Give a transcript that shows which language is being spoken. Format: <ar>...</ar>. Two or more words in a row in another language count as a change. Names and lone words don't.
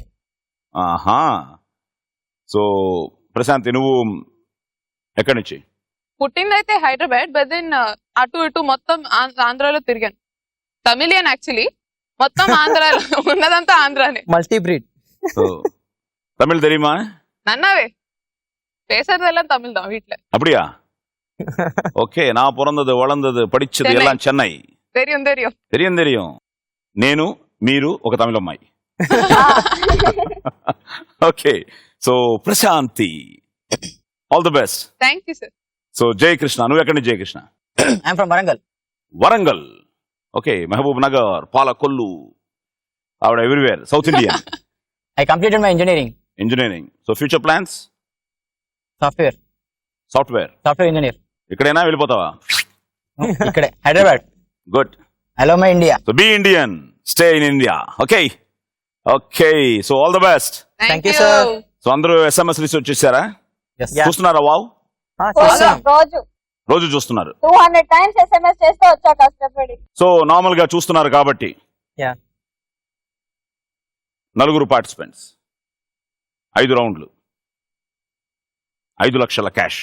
<te>ఆహా. సో ప్రశాంతి, నువ్వు ఎక్కడి నుంచి? పుట్టిందైతే హైదరాబాద్,</te> <en>but then</en> <te>అటు ఇటు మొత్తం ఆంధ్రాలో తిరిగాను.</te> <en>Tamilian actually,</en> <te>మొత్తం ఆంధ్రాలో ఉన్నదంతా ఆంధ్రానే.</te> <en>multi breed.</en> <ta>సో தமிழ் தெரியுமா? நன்னாவே பேசுறதெல்லாம் தமிழ் தான் வீட்ல. அப்படியா? ஓகே. நான் பிறந்தது வளர்ந்தது படிச்சது எல்லாம் చెన్నై. தெரியும் தெரியும் தெரியும் தெரியும்.</ta> <te>నేను, మీరు, ఒక తమిళ అమ్మాయి.</te> <en>Okay. So Prashanthi, all the best. Thank you sir.</en> <te>సో జయకృష్ణ, నువ్వు ఎక్కడి నుంచి? జయకృష్ణ?</te> <en>I am from Warangal.</en> <te>వరంగల్. ఓకే. మహబూబ్ నగర్, పాలకొల్లు, ఆవిడ</te> <en>everywhere, South Indian. I completed my engineering. So future plans? Software engineer.</en> <te>ఇక్కడైనా వెళ్ళిపోతావా? ఇక్కడే హైదరాబాద్.</te> <en>గుడ్. I love my India. So be Indian, stay in India. Okay okay. So all the best. Thank you, sir.</en> <te>సో అందరూ</te> <en>SMS list</en> <te>వచ్చేసారా?</te> <en>Yes.</en> <te>చూస్తున్నారా? వావ్, రోజు చూస్తున్నారు. 200</te> <en>times SMS</en> <te>చేస్తే వచ్చా కష్టపడి. సో నార్మల్ గా చూస్తున్నారు కాబట్టి</te> <en>Yeah. 4 participants, 5 rounds, 5 lakhs cash.</en>